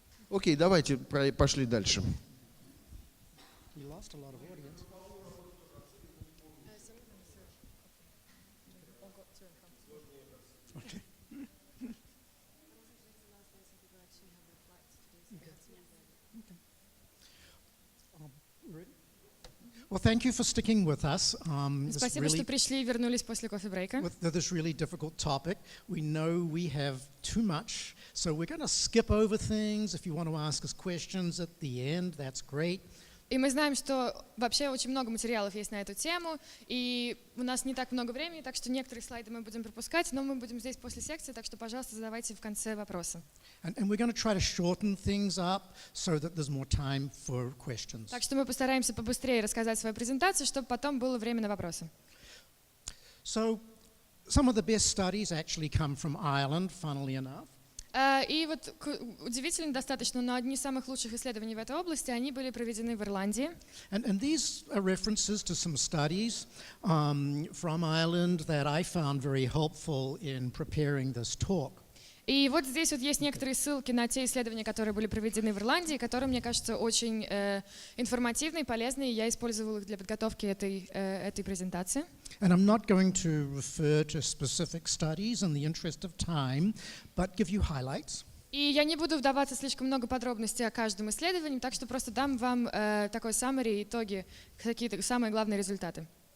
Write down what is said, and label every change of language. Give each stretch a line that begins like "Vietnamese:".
Russian: Окей, давайте пошли дальше.
English: We lost a lot of audience. Okay. Well, thank you for sticking with us.
Russian: Спасибо, что пришли и вернулись после кофе-брейка.
English: With this really difficult topic, we know we have too much, so we're going to skip over things. If you want to ask us questions at the end, that's great.
Russian: И мы знаем, что вообще очень много материалов есть на эту тему, и у нас не так много времени, так что некоторые слайды мы будем пропускать, но мы будем здесь после секции, так что, пожалуйста, задавайте в конце вопросы.
English: And we're going to try to shorten things up so that there's more time for questions.
Russian: Так что мы постараемся побыстрее рассказать свою презентацию, чтобы потом было время на вопросы.
English: So, some of the best studies actually come from Ireland, funnily enough.
Russian: И вот удивительно достаточно, но одни из самых лучших исследований в этой области, они были проведены в Ирландии.
English: And these are references to some studies from Ireland that I found very helpful in preparing this talk.
Russian: И вот здесь вот есть некоторые ссылки на те исследования, которые были проведены в Ирландии, которые, мне кажется, очень информативные, полезные, и я использовала их для подготовки этой презентации.
English: And I'm not going to refer to specific studies in the interest of time, but give you highlights.
Russian: И я не буду вдаваться слишком много подробностей о каждом исследовании, так что просто дам вам такой summary, итоги, какие-то самые главные результаты.